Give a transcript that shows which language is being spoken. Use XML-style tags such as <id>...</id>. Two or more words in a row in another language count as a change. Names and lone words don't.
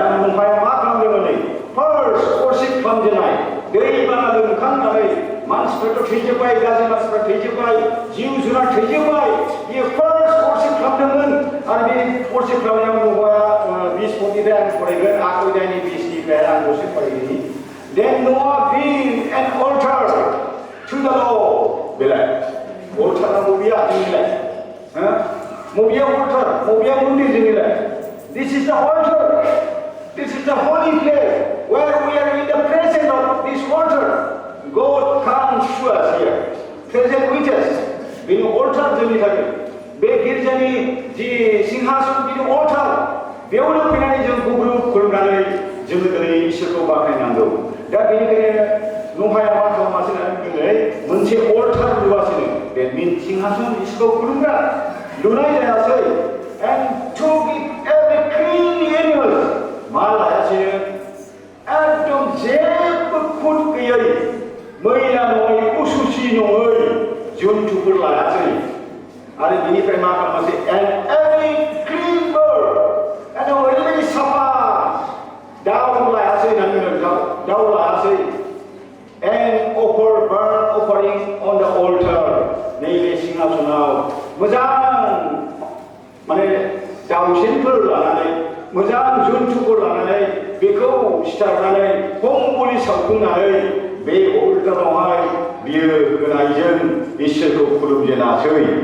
<brx>नोंथाङा मा खालामदोंमोन</brx> <en>first worship</en> <brx>खालामजेननाय दैबाना लोमखांनानै मानसिफ्राथ' थैजोब्बाय गाज्रि मानसिफ्रा थैजोब्बाय जिउ जुनार थैजोब्बाय बियो</brx> <en>first worship</en> <brx>खालामदोंमन आरो बे वर्शिप खालामनायाव न'आ 20 फटनिफ्राय आं फरायगोन आखयदायनि 20निफ्राय आं दसे फरायगोन</brx> <en>Then Noah built an altar to the Lord</en> <brx>बेलाय altar बबेया जोंनिलाय बबेया altar बबेया मन्दिर जोंनिलाय</brx> <en>This is the altar This is the holy place where we are in the presence of this altar God comes to us here present with us</en> <brx>बेनि altar जोंनि थाखाय बे गिर्जानि जि सिंहासन बेनि altar बेयावनो फैनानै जों गुगुरुब खुलुमनानै जोङो दिनै इसोरखौ बाख्नायनांगौ दा बेनिखायनो न'हाया मा खालामासिनो दिनै मोनसे altar लुगासिनो बे सिंहासन इसोरखौ खुलुमग्रा लुनाय जायासै</brx> <en>and took it every clean animals</en> <brx>मा लायासिनो एकदम जेबो खुद गैयै मैला नङै उसुसि नङै जुन्थुफोर लायासै आरो बेनिफ्राय मा खालामासै</brx> <en>and every clean bird and</en> <brx>ओरैबायदि साफा दाउ लायासै होननानै दाउ लायासै</brx> <en>and offer burnt offering on the altar</en> <brx>नैबे सिंहासनाव मोजां माने दाउसेनफोर लानानै मोजां जुन्थुफोर लानानै बेखौ सिथारनानै हंबुलि सावफुंनानै बे अलटारावहाय बियो होनायजों इसोरखौ खुलुमजेनासै</brx>